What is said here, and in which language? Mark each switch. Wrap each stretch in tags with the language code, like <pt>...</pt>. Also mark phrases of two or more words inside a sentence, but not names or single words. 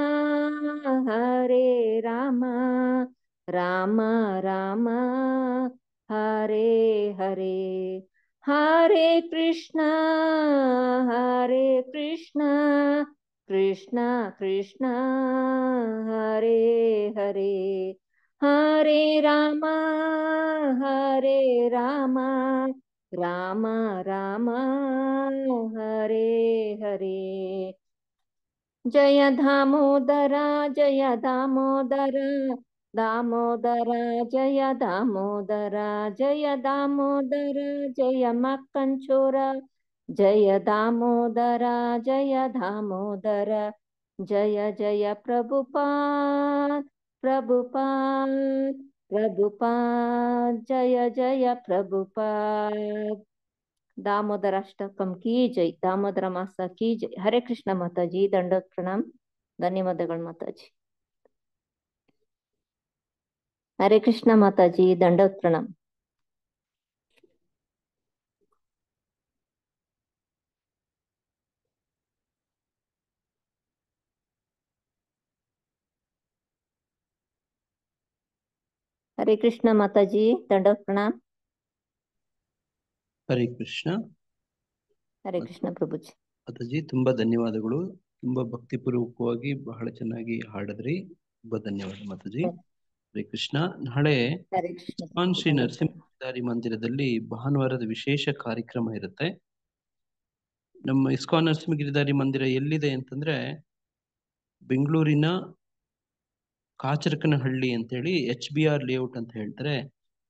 <sa>राम राम हरे हरे हरे कृष्ण कृष्ण कृष्ण हरे हरे हरे राम राम राम हरे हरे</sa> <hi>जय दामोदर दामोदर जय दामोदर जय मक्कंचोर जय दामोदर जय प्रभुपाद जय प्रभुपाद दामोदर अष्टकम की जय दामोदर मास की जय हरे कृष्ण माताजी ದಂಡೋತ್ प्रणाम</hi> <kn>ಧನ್ಯವಾದಗಳು ಮಾತಾಜಿ</kn> <hi>हरे कृष्ण माताजी ದಂಡೋತ್ प्रणाम हरे कृष्ण माताजी ದಂಡೋತ್ प्रणाम</hi> <kn>ಹರೇ ಕೃಷ್ಣ.</kn> <hi>हरे कृष्ण प्रभुजी</hi> <kn>ಮಾತಾಜಿ ತುಂಬಾ ಧನ್ಯವಾದಗಳು. ತುಂಬಾ ಭಕ್ತಿಪೂರ್ವಕವಾಗಿ ಬಹಳ ಚೆನ್ನಾಗಿ ಹಾಡಿದ್ರಿ. ತುಂಬಾ ಧನ್ಯವಾದ ಮಾತಾಜಿ. ಹರೇ ಕೃಷ್ಣ. ನಾಳೆ</kn> <hi>हरे कृष्ण</hi> <kn>ಇಸ್ಕಾನ್ ಶ್ರೀ ನರಸಿಂಹದಾರಿ ಮಂದಿರದಲ್ಲಿ ಭಾನುವಾರದ ವಿಶೇಷ ಕಾರ್ಯಕ್ರಮ ಇರುತ್ತೆ. ನಮ್ಮ ಇಸ್ಕಾನ್ ನರಸಿಂಹಗಿರಿದಾರಿ ಮಂದಿರ ಎಲ್ಲಿದೆ ಅಂತಂದ್ರೆ ಬೆಂಗಳೂರಿನ ಕಾಚರಕನಹಳ್ಳಿ ಅಂತೇಳಿ HBR ಲೇಔಟ್ ಅಂತ ಹೇಳ್ತಾರೆ.</kn>